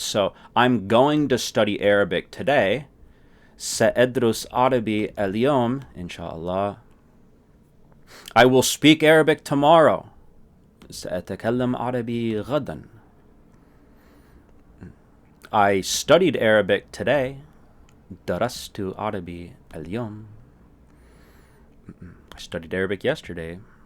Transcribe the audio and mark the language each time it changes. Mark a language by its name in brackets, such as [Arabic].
[English] So I'm going to study Arabic today. [Arabic] سأدرس عربي اليوم إن شاء الله. [English] I will speak Arabic tomorrow. [Arabic] سأتكلم عربي غدا. [English] I studied Arabic today. [Arabic] درست عربي اليوم. [English] I studied Arabic yesterday.